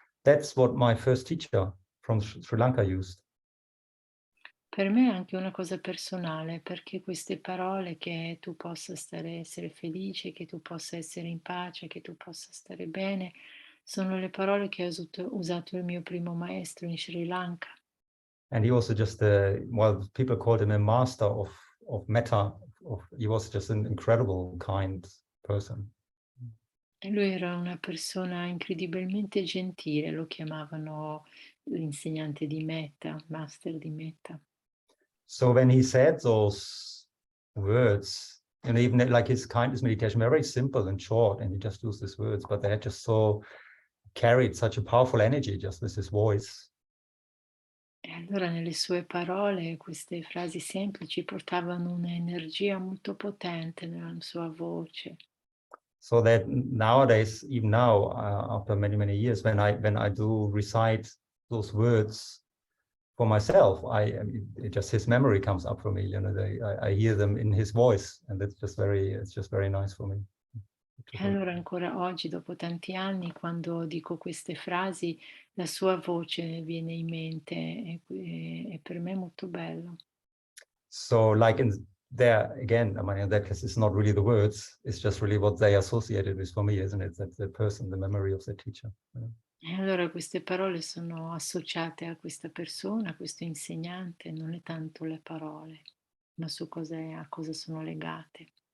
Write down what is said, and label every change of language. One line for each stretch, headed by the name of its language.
English: That's what my first teacher from Sri Lanka used.
Italian: Per me è anche una cosa personale, perché queste parole che tu possa essere felice, che tu possa essere in pace, che tu possa stare bene, sono le parole che ha usato il mio primo maestro in Sri Lanka.
English: And he also just, people called him a master of metta. He was just an incredible, kind person.
Italian: E lui era una persona incredibilmente gentile, lo chiamavano l'insegnante di metta, master di metta.
English: So when he said those words, even like his kindness meditation, very simple and short, and he just used these words, but they had just so carried such a powerful energy just with his voice.
Italian: E allora nelle sue parole queste frasi semplici portavano un'energia molto potente nella sua voce.
English: So that nowadays, even now, after many, many years, when I do recite those words for myself, just his memory comes up for me. I hear them in his voice, and it's just very nice for me.
Italian: E allora ancora oggi, dopo tanti anni, quando dico queste frasi, la sua voce viene in mente e per me è molto bello.
English: So like there again, I mean, in that case, it's not really the words, it's just really what they associated with for me, isn't it? That the person, the memory of the teacher.
Italian: E allora queste parole sono associate a questa persona, a questo insegnante, non è tanto le parole, ma a cosa sono legate.